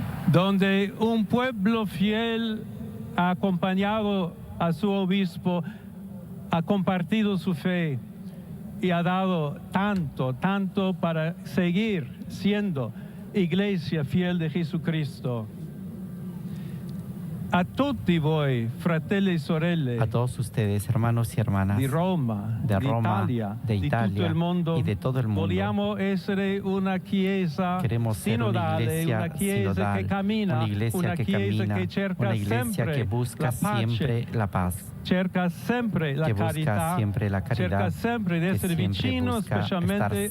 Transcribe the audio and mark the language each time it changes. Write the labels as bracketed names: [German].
[Spanish] Donde un pueblo fiel ha acompañado a su obispo, ha compartido su fe y ha dado tanto para seguir siendo iglesia fiel de Jesucristo. [Italian] A tutti voi, fratelli e sorelle, [Spanish] a todos ustedes, hermanos y hermanas, de Roma, de Italia, [Italian] tutto il mondo, [Spanish] y de todo el mundo. [Italian] Vogliamo essere una chiesa [Spanish] Queremos ser una iglesia sinodal, [Italian] che cammina, [Spanish] una iglesia que cerca una iglesia que busca siempre la paz, [Italian] cerca sempre la carità, cerca sempre di essere vicino, specialmente